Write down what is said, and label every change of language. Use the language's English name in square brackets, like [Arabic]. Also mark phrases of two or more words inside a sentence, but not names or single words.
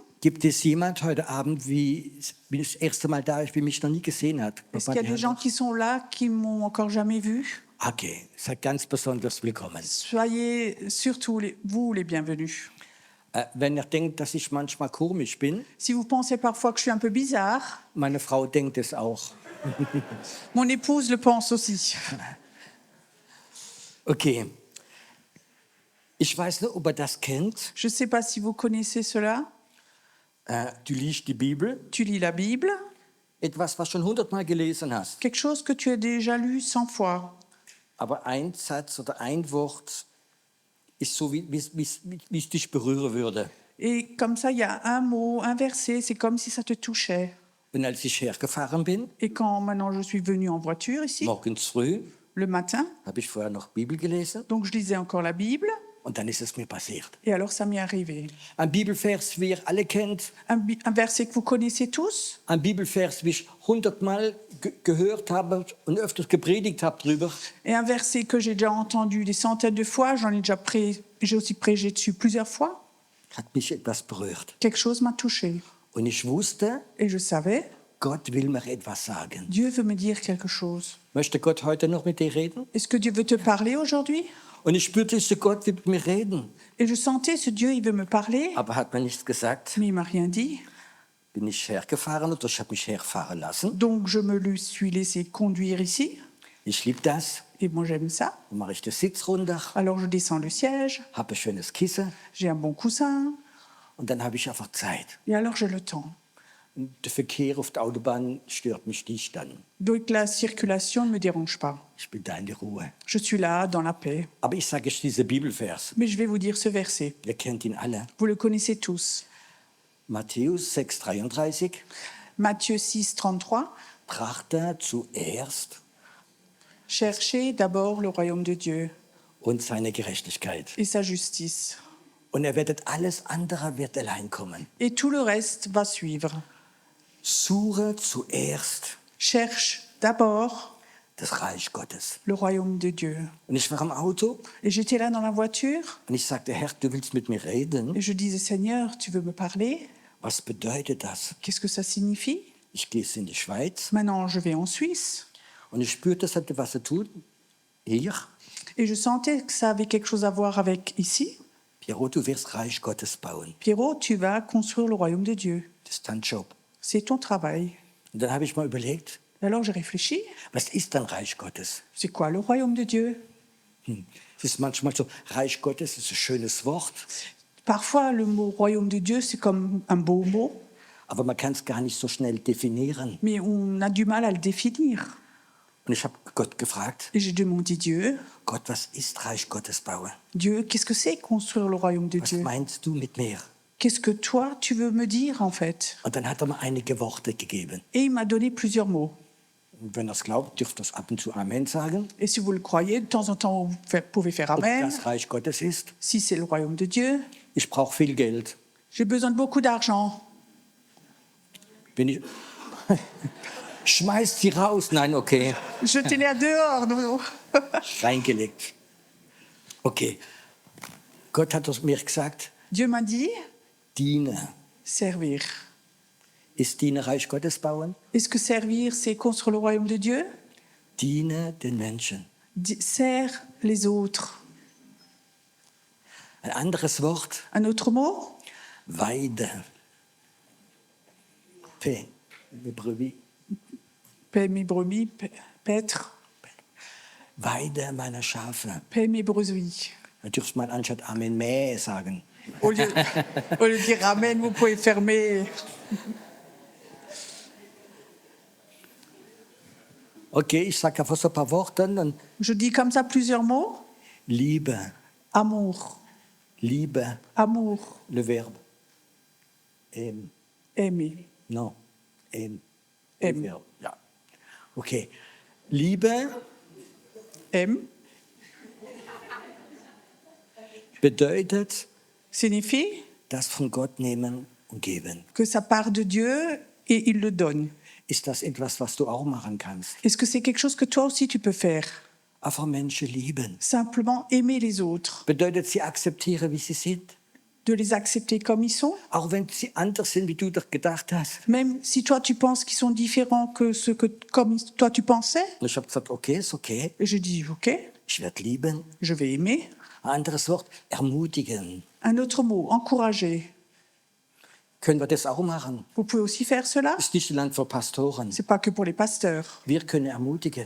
[German] Gibt es jemand heute Abend, wie das erste Mal da ist, wie mich noch nie gesehen hat? [French] Est-ce qu'il y a des gens qui sont là qui m'ont encore jamais vu? [German] Okay, seid ganz besonders willkommen. [French] Soyez surtout vous les bienvenus. [German] Wenn ihr denkt, dass ich manchmal komisch bin, [French] Si vous pensez parfois que je suis un peu bizarre, [German] meine Frau denkt es auch. [French] mon épouse le pense aussi. [German] Okay. Ich weiß nicht, ob ihr das kennt. [French] Je ne sais pas si vous connaissez cela. [German] Du liest die Bibel, [French] Tu lis la Bible, [German] etwas, was schon 100-mal gelesen hast. [French] quelque chose que tu as déjà lu 100 fois. [German] Aber ein Satz oder ein Wort ist so, wie es dich berühren würde. [French] Et comme ça, il y a un mot, un verset, c'est comme si ça te touchait. [German] Und als ich hergefahren bin, [French] Et quand maintenant je suis venue en voiture ici, [German] morgens früh, [French] le matin, [German] habe ich vorher noch Bibel gelesen [French] donc je lisais encore la Bible, [German] und dann ist es mir passiert. [French] et alors ça m'est arrivé. [German] Ein Bibelvers, wie ihr alle kennt, [French] Un verset que vous connaissez tous, [German] ein Bibelvers, wie ich 100-mal gehört habe und öfters gepredigt habe drüber. [French] et un verset que j'ai déjà entendu des centaines de fois, j'ai aussi prêché dessus plusieurs fois. [German] Hat mich etwas berührt. [French] Quelque chose m'a touché. [German] Und ich wusste, [French] Et je savais, [German] Gott will mir etwas sagen. [French] Dieu veut me dire quelque chose. [German] Möchte Gott heute noch mit dir reden? [French] Est-ce que Dieu veut te parler aujourd'hui? [German] Und ich spürte, dieser Gott will mit mir reden. [French] Et je sentais ce Dieu, il veut me parler, [German] Aber hat mir nichts gesagt. [French] mais il m'a rien dit. [German] Bin ich hergefahren oder ich habe mich herfahren lassen. [French] Donc je me suis laissé conduire ici. [German] Ich liebe das. [French] Et moi j'aime ça. [German] Dann mache ich den Sitz runter, [French] Alors je descends le siège, [German] habe ein schönes Kissen [French] j'ai un bon coussin, [German] und dann habe ich einfach Zeit. [French] et alors j'ai le temps. [German] Und der Verkehr auf der Autobahn stört mich nicht dann. [French] Donc la circulation ne me dérange pas. [German] Ich bin da in der Ruhe. [French] Je suis là, dans la paix. [German] Aber ich sage jetzt diesen Bibelvers. [French] Mais je vais vous dire ce verset. [German] Ihr kennt ihn alle. [French] Vous le connaissez tous. [German] Matthäus 6,33. [French] Matthieu 6, 33. [German] Trachte zuerst [French] Cherchez d'abord le royaume de Dieu [German] und seine Gerechtigkeit. [French] et sa justice. [German] Und ihr werdet alles andere wird allein kommen. [French] Et tout le reste va suivre. [German] Suche zuerst [French] Cherche d'abord [German] das Reich Gottes. [French] le royaume de Dieu. [German] Und ich war im Auto [French] Et j'étais là dans la voiture [German] und ich sagte, Herr, du willst mit mir reden? [French] et je disais, Seigneur, tu veux me parler? [German] Was bedeutet das? [French] Qu'est-ce que ça signifie? [German] Ich gehe in die Schweiz [French] Maintenant, je vais en Suisse. [German] und ich spürte, das hatte was zu tun. [French] Hier, Et je sentais que ça avait quelque chose à voir avec ici. [German] Piero, du wirst Reich Gottes bauen. [French] Pierrot, tu vas construire le royaume de Dieu. [German] Das ist dein Job. [French] C'est ton travail. [German] Und dann habe ich mal überlegt, [French] Et alors j'ai réfléchi. [German] was ist dann Reich Gottes? [French] C'est quoi le royaume de Dieu? [German] Es ist manchmal so, Reich Gottes ist ein schönes Wort, [French] Parfois, le mot royaume de Dieu, c'est comme un beau mot, [German] aber man kann es gar nicht so schnell definieren. [French] mais on a du mal à le définir. [German] Und ich habe Gott gefragt, [French] Et j'ai demandé Dieu, [German] Gott, was ist Reich Gottes bauen? [French] Dieu, qu'est-ce que c'est construire le royaume de [German] Was [French] Dieu? [German] meinst du mit mir? [French] Qu'est-ce que toi, tu veux me dire en fait? [German] Und dann hat er mir einige Worte gegeben. [French] Et il m'a donné plusieurs mots. [German] Und wenn ihr es glaubt, dürft ihr es ab und zu Amen sagen. [French] Et si vous le croyez, de temps en temps, vous pouvez faire [German] Ob [French] Amen. [German] das Reich Gottes ist? [French] Si c'est le royaume de Dieu, [German] Ich brauche viel Geld. [French] j'ai besoin de beaucoup d'argent. [German] Bin ich... Schmeißt sie raus. Nein, okay. [French] Jetez-les dehors. Non. [German] Reingelegt. Okay. Gott hat es mir gesagt, [French] Dieu m'a dit, [German] diene. [French] servir. [German] Ist diene Reich Gottes bauen? [French] Est-ce que servir, c'est construire le royaume de Dieu? [German] Diene den Menschen. [French] Sers les autres. [German] Ein anderes Wort, [French] Un autre mot? [German] Weide. P. [French] Les brebis. Paix mes brebis, paître. [German] Weide meiner Schafe. [French] paie mes brebis. [German] Da dürft man anstatt Amen Mäh sagen. [French] Au lieu, au lieu de dire Amen, vous pouvez fermer. [German] Okay, ich sage einfach so ein paar Worte. Dann [French] Je dis comme ça plusieurs mots. [German] Liebe, [French] Amour, [German] Liebe, [French] amour, le Verbe. aimer, No, le Aime. Verbe. [German] Ja. Okay. Liebe [French] aime, [German] bedeutet [French] signifie [German] das von Gott nehmen und geben. [French] que ça part de Dieu et il le donne. [German] Ist das etwas, was du auch machen kannst? [French] Est-ce que c'est quelque chose que toi aussi tu peux faire? [German] Einfach Menschen lieben. [French] Simplement aimer les autres, [German] Bedeutet, sie akzeptieren, wie sie sind. [French] de les accepter comme ils sont, [German] Auch wenn sie anders sind, wie du doch gedacht hast. [French] même si toi tu penses qu'ils sont différents que ce que comme toi tu pensais. [German] Und ich habe gesagt, okay, ist okay. [French] Et je dis ok, [German] Ich werde lieben. [French] je vais aimer. [German] Ein anderes Wort, ermutigen. [French] Un autre mot, encourager. [German] Können wir das auch machen? [French] Vous pouvez aussi faire cela. [German] Ist nicht Land für Pastoren. [French] C'est pas que pour les pasteurs. [German] Wir können ermutigen.